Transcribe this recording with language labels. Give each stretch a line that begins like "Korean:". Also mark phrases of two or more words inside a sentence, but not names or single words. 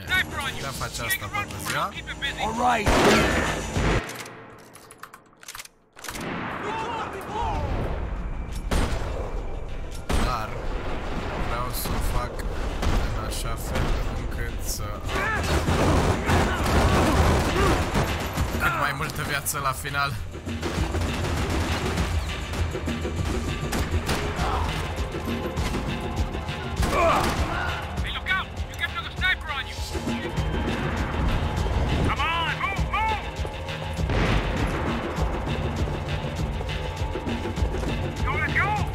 Romanian: Putea face asta toată ziua.
English: All right.
Romanian: Dar vreau să o fac în așa fel încât să am cât mai multă viață la final.
English: Hey, look out! You got another sniper on you! Come on, move, move! Go, let's go!